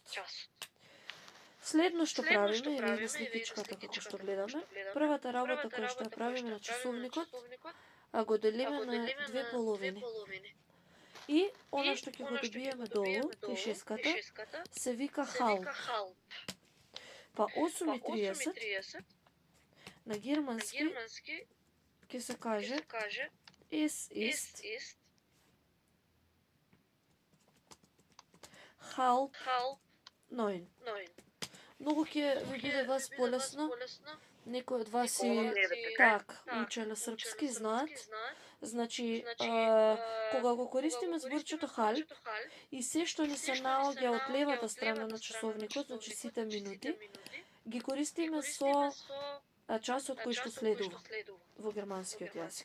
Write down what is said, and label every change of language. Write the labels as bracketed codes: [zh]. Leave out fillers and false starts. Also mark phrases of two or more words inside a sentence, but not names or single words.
[mk] Следно што правиме, или на сликичката како што гледаме, првата работа која што ја правиме на часовникот, а го делиме на две половини. И она што ќе го добиеме долу, тишеската, се вика halb. Па 8:30 на германски ќе се каже [de] es ist halb 9. [mk] Многу ќе ви биде вас полесно, некои од вас и так учеле српски знаат, значи кога го користиме зборчето halb и се што ни се наоѓа од левата страна на часовникот, значи сите минути, ги користиме со часот кој што следува во германскиот јазик.